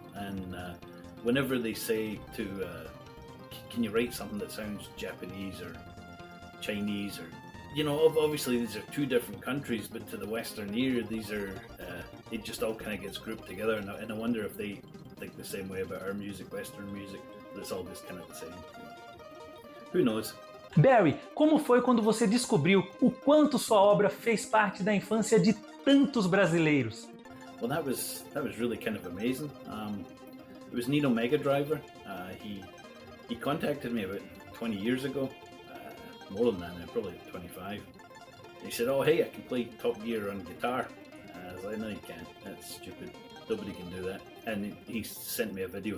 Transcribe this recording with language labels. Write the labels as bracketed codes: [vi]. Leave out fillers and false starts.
[en] And whenever they say can you write something that sounds Japanese or Chinese or obviously these are two different countries, but to the Western ear, these are it just all kind of gets grouped together, and I wonder if they think the same way about our music, Western music, but it's all just kind of the same. Who knows? [pt] Barry, como foi quando você descobriu o quanto sua obra fez parte da infância de tantos brasileiros? [en] Well, that was really kind of amazing. It was Nino Mega Driver. He contacted me about 20 years ago, more than that now, probably 25. He said, "Oh, hey, I can play Top Gear on guitar." I was like, "No, you can't. That's stupid. Nobody can do that." And he sent me a video.